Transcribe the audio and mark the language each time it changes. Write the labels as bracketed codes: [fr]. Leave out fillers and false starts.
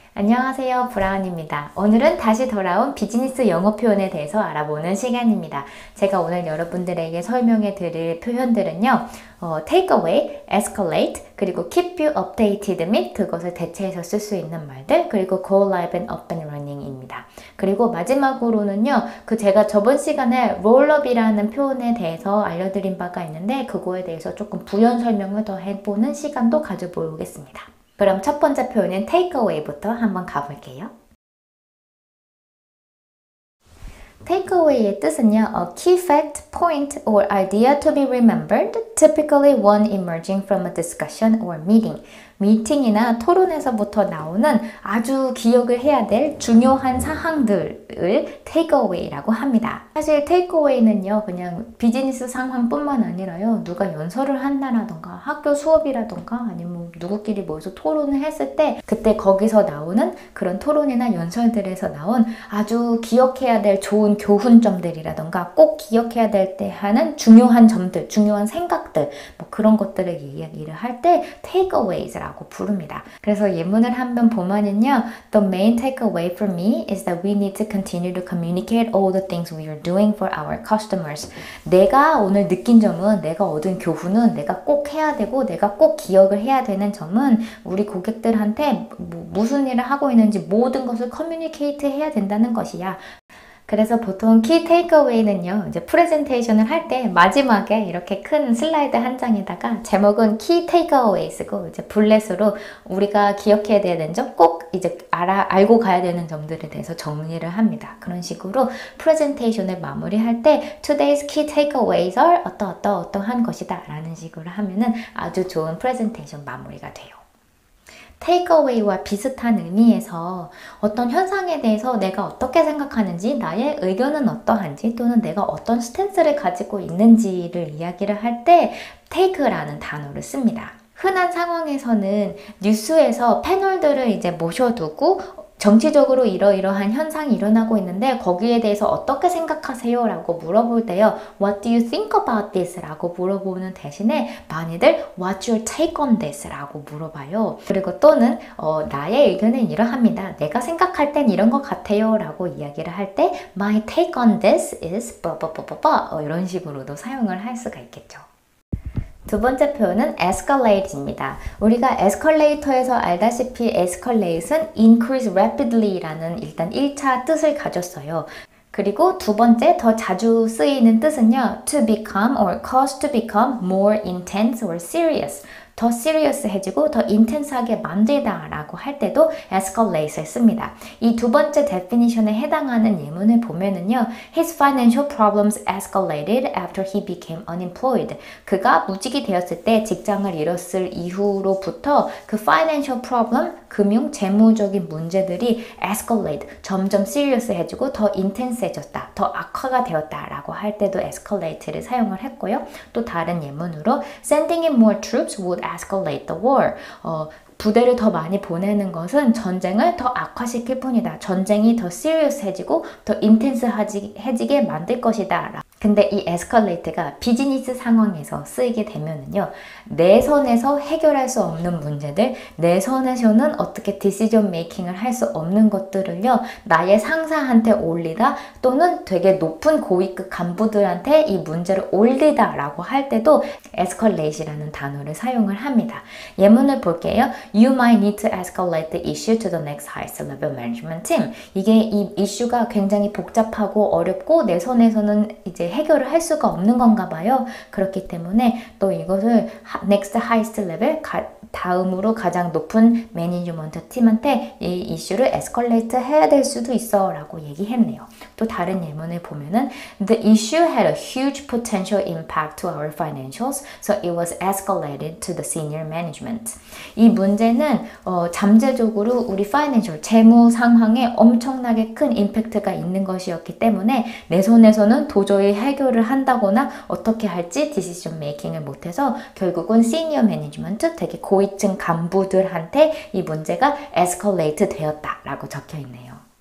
[ko] 안녕하세요, 브라운입니다. 오늘은 다시 돌아온 비즈니스 영어 표현에 대해서 알아보는 시간입니다. 제가 오늘 여러분들에게 설명해 드릴 표현들은요. take away, escalate, 그리고 keep you updated 및 그것을 대체해서 쓸 수 있는 말들, 그리고 go live and up and running입니다. 그리고 마지막으로는요. 제가 저번 시간에 roll up이라는 표현에 대해서 알려드린 바가 있는데 그거에 대해서 조금 부연 설명을 더 해보는 시간도 가져보겠습니다. 그럼 첫 번째 표현은 take away부터 한번 가볼게요. [en] take away의 [ko] 뜻은요, [en] a key fact, point, or idea to be remembered, typically one emerging from a discussion or meeting. [ko] 미팅이나 토론에서부터 나오는 아주 기억을 해야 될 중요한 사항들을 take away라고 합니다. 사실 take away는요, 그냥 비즈니스 상황뿐만 아니라요, 누가 연설을 한다라던가 학교 수업이라던가 아니면 누구끼리 모여서 토론을 했을 때 그때 거기서 나오는 그런 토론이나 연설들에서 나온 아주 기억해야 될 좋은 교훈점들이라던가 꼭 기억해야 될 때 하는 중요한 점들, 중요한 생각들, 뭐 그런 것들을 이야기를 할 때 take aways라고 부릅니다. 그래서 예문을 한번 보면은요, [en] The main takeaway for me is that we need to continue to communicate all the things we are doing for our customers. [ko] 내가 오늘 느낀 점은, 내가 얻은 교훈은 내가 꼭 해야 되고 내가 꼭 기억을 해야 되는 점은 우리 고객들한테 무슨 일을 하고 있는지 모든 것을 커뮤니케이트 해야 된다는 것이야. 그래서 보통 키 테이크어웨이는요, 이제 프레젠테이션을 할 때 마지막에 이렇게 큰 슬라이드 한 장에다가 제목은 키 테이크어웨이 쓰고 이제 블렛으로 우리가 기억해야 되는 점, 꼭 이제 알고 가야 되는 점들에 대해서 정리를 합니다. 그런 식으로 프레젠테이션을 마무리할 때 [en] Today's key takeaways are [ko] 어떠한 것이다 라는 식으로 하면은 아주 좋은 프레젠테이션 마무리가 돼요. takeaway와 비슷한 의미에서 어떤 현상에 대해서 내가 어떻게 생각하는지, 나의 의견은 어떠한지, 또는 내가 어떤 스탠스를 가지고 있는지를 이야기를 할 때 take라는 단어를 씁니다. 흔한 상황에서는 뉴스에서 패널들을 이제 모셔두고 정치적으로 이러이러한 현상이 일어나고 있는데 거기에 대해서 어떻게 생각하세요? 라고 물어볼 때요. [en] What do you think about this? [ko] 라고 물어보는 대신에 많이들 [en] What's your take on this? [ko] 라고 물어봐요. 그리고 또는 나의 의견은 이러합니다. 내가 생각할 땐 이런 것 같아요. 라고 이야기를 할 때 [en] My take on this is [ko] 이런 식으로도 사용을 할 수가 있겠죠. 두 번째 표현은 escalate입니다. 우리가 escalator에서 알다시피 escalate은 [en] increase rapidly [ko] 라는 일단 1차 뜻을 가졌어요. 그리고 두 번째 더 자주 쓰이는 뜻은요, [en] to become or cause to become more intense or serious. [ko] 더 serious해지고 더 intense하게 만들다 라고 할 때도 escalate을 씁니다. 이 두 번째 definition에 해당하는 예문을 보면은요, [en] His financial problems escalated after he became unemployed. [ko] 그가 무직이 되었을 때 직장을 잃었을 이후로부터 그 financial problem, 금융, 재무적인 문제들이 escalate, 점점 serious해지고 더 intense해졌다, 더 악화가 되었다 라고 할 때도 escalate를 사용을 했고요. 또 다른 예문으로 [en] Sending in more troops would escalate the war. [ko] 부대를 더 많이 보내는 것은 전쟁을 더 악화시킬 뿐이다. 전쟁이 더 serious해지고 더 intense해지게 만들 것이다. 근데 이 escalate가 비즈니스 상황에서 쓰이게 되면은요, 내 선에서 해결할 수 없는 문제들, 내 선에서는 어떻게 decision making을 할 수 없는 것들을요, 나의 상사한테 올리다 또는 되게 높은 고위급 간부들한테 이 문제를 올리다 라고 할 때도 escalate이라는 단어를 사용을 합니다. 예문을 볼게요. [en] You might need to escalate the issue to the next highest level management team. [ko] 이게 이 이슈가 굉장히 복잡하고 어렵고 내 선에서는 이제 해결을 할 수가 없는 건가 봐요. 그렇기 때문에 또 이것을 next highest level, 다음으로 가장 높은 매니지먼트 팀한테 이 이슈를 에스컬레이트 해야 될 수도 있어 라고 얘기했네요. 또 다른 예문을 보면은 [en] The issue had a huge potential impact to our financials, so it was escalated to the senior management. [ko] 이 문제는 잠재적으로 우리 financial, 재무 상황에 엄청나게 큰 임팩트가 있는 것이었기 때문에 내 손에서는 도저히 해결을 한다거나 어떻게 할지 디시전 메이킹을 못해서 결국은 시니어 매니지먼트, 되게 고위층 간부들한테 이 문제가 에스컬레이트 되었다 라고 적혀 있네요.